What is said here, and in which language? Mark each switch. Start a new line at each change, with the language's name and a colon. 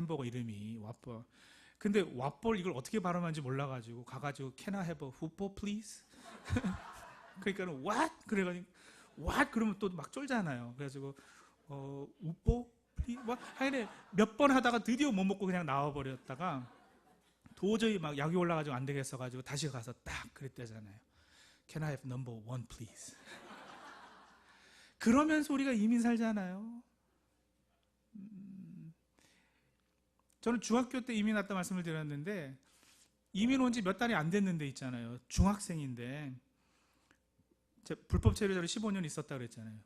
Korean: 햄버거 이름이 왓벌. 근데 왓벌 이걸 어떻게 발음하는지 몰라가지고 가가지고
English: Can I have a 후포 please?
Korean: 그러니까는 what? 그래가지고 what? 그러면 또 막 쫄잖아요. 그래가지고 우뽀? 뭐 하여튼 몇 번 하다가 드디어 못 먹고 그냥 나와버렸다가 도저히 막 약이 올라가지고 안 되겠어가지고 다시 가서 딱 그랬대잖아요.
English: Can I have number one please?
Korean: 그러면서 우리가 이민 살잖아요. 저는 중학교 때 이민 왔다 말씀을 드렸는데, 이민 온 지 몇 달이 안 됐는데 있잖아요. 중학생인데 불법 체류자로 15년 있었다 그랬잖아요.